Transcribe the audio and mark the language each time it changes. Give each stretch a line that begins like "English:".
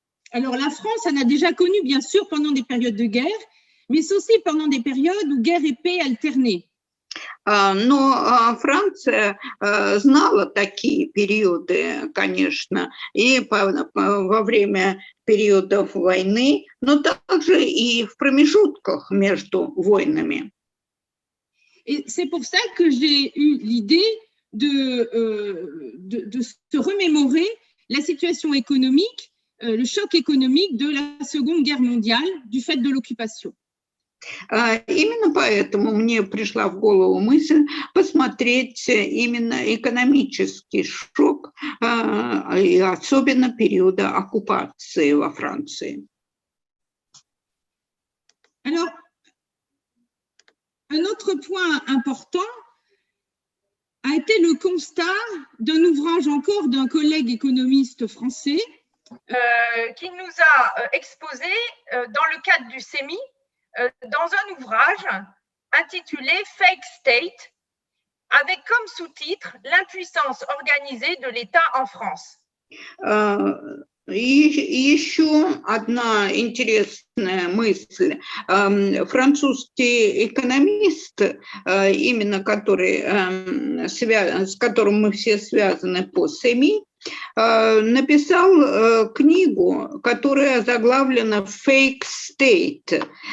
French: Alors, la France en a déjà connu, bien sûr, pendant des périodes de guerre, mais aussi pendant des périodes où guerre et paix alternaient.
Russian: Но Франция знала такие периоды, конечно, и во время периодов войны, но также и в промежутках между войнами.
French: Et c'est pour ça que j'ai eu l'idée de se remémorer la situation économique, le choc économique de la Seconde Guerre mondiale du fait de l'occupation.
Russian: Именно поэтому мне пришла в голову мысль посмотреть именно экономический шок, и особенно периода оккупации во Франции.
French: Alors, un autre point important a été le constat d'un ouvrage encore d'un collègue économiste français, qu'il nous a exposé dans le cadre du CEMI, dans un ouvrage intitulé Fake State, avec comme sous-titre l'impuissance organisée de l'État en France.
Russian: И еще одна интересная мысль. Французский экономист, именно который, с которым мы все связаны по СМИ, написал книгу, которая заглавлена «Fake State».